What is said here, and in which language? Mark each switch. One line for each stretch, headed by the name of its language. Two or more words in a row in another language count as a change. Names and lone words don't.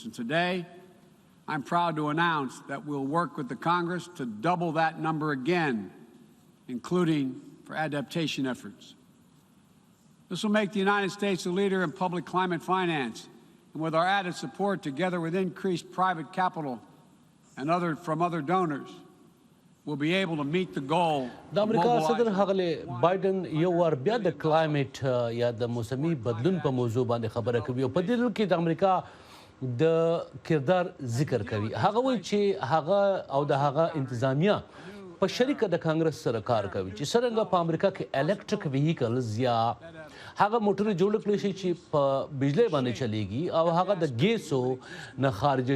English: And today, I'm proud to announce that we'll work with the Congress to double that number again, including for adaptation efforts. This will make the United States a leader in public climate finance, and with our added support, together with increased private capital and from other donors, we'll be able to meet the goal.
Pashto: د امریکا صدر ښاغلی بایډن یو وار بیا د کلایمټ یا د موسمي بدلون په موضوع باندې خبره کوي او په دې ډول کې د امریکا د کردار ذکر کوي. هغه وایي چې هغه او د هغه انتظامیه په شریکه د کانګرس سره کار کوي چې څرنګه په امریکا کې
English: electric vehicles
Pashto: یا هغه موټر جوړ کړی شي چې په بجلی باندې چلیږي او هغه د ګیسو نه خارجه